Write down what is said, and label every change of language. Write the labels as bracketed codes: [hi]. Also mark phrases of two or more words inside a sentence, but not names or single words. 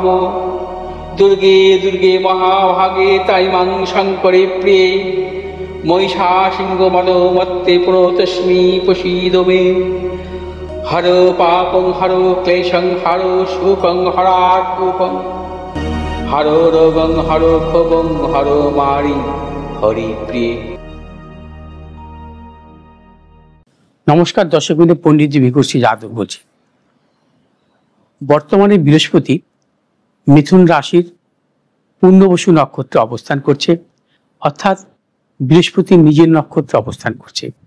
[sa] दुर्गे दुर्गे महाभागे ताइमां शङ्करे प्रिये महिषासिंहमदोमत्ते प्रणतोऽस्मि प्रसीद मे। हरो पापं हरो क्लेशं हरो शोकं हरात्मकं हरो रोगं हरो क्षोभं हरो मारि हरि प्रिय। [bn] নমস্কার দর্শক বিন্দু, পণ্ডিতজি ভিকুরসি যাদব বলছি। বর্তমানে বৃহস্পতি মিথুন রাশির পূর্ণবসু নক্ষত্রে অবস্থান করছে, অর্থাৎ বৃহস্পতি নিজের নক্ষত্রে অবস্থান করছে।